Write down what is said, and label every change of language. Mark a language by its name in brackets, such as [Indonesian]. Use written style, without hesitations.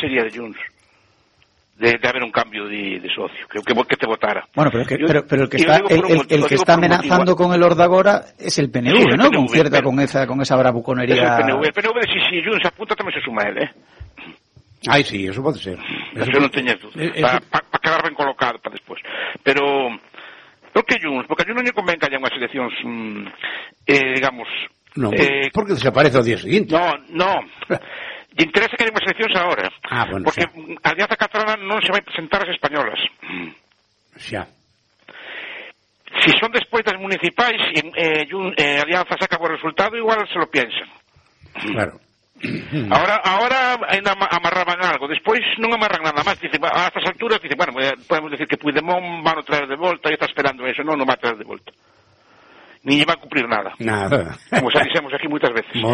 [Spanish] Sería de Junts, de haber un cambio de socio, que te votara. Bueno, pero el que está el que está amenazando con el Ordagora es el PNV, sí, ¿no? Con cierta con esa bravuconería. Es el PNV de si Junts apunta, también se suma él, ¿eh? Ay, sí, eso puede ser. Eso no tenía duda. Para quedar bien colocado para después. [Galician] Pero que Junts, porque a Junts non lle convén que haya unhas eleccións, digamos... No, porque desaparece o día seguinte. No. Lle interesa que haya unhas eleccións ahora. Ah, bueno, porque xa. A Alianza Catalana non se vai presentar as españolas. Xa. Si son despois das municipais, e Alianza saca o resultado, [Spanish] igual se lo piensan. [Galician] Claro. Ahora ainda amarraban algo, despois non amarran nada máis. Dice, a estas alturas, dice, bueno, podemos decir que Puigdemont van a traer de volta, e está esperando eso, non va a traer de volta. Ni lle va a cumplir nada. Como xa dixemos aquí moitas veces.